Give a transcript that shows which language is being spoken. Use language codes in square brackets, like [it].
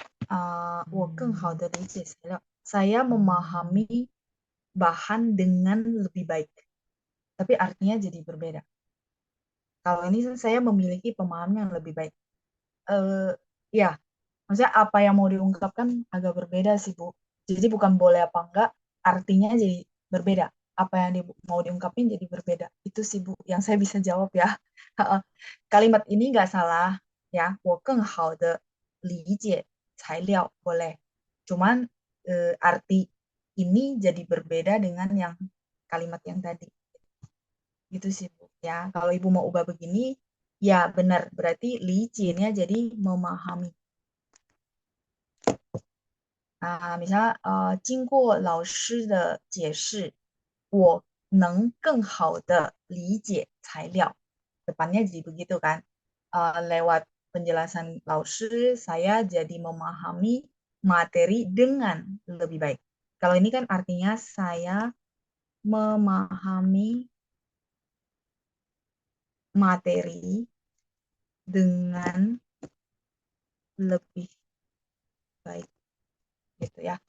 [zh] Uh, 我更好的理解材料. [id] Saya memahami bahan dengan lebih baik. Tapi artinya jadi berbeda. Kalau ini saya memiliki pemahaman yang lebih baik. Eh, ya, maksudnya apa yang mau diungkapkan agak berbeda sih, Bu. Jadi bukan boleh apa enggak, artinya jadi berbeda. Apa yang mau diungkapin jadi berbeda. Itu sih, Bu, yang saya bisa jawab ya. Kalimat ini nggak salah, ya. [zh] 我更好的理解材料 [id] boleh. Cuman arti ini jadi berbeda dengan yang kalimat yang tadi. Gitu sih, Bu. Ya, kalau Ibu mau ubah begini, ya benar. Berarti licinnya jadi memahami. [zh] 啊，misalnya 经过老师的解释，我能更好的理解材料. [id] Depannya jadi begitu kan. Lewat penjelasan Laoshi, saya jadi memahami materi dengan lebih baik. Kalau ini kan artinya saya memahami materi dengan lebih baik gitu ya.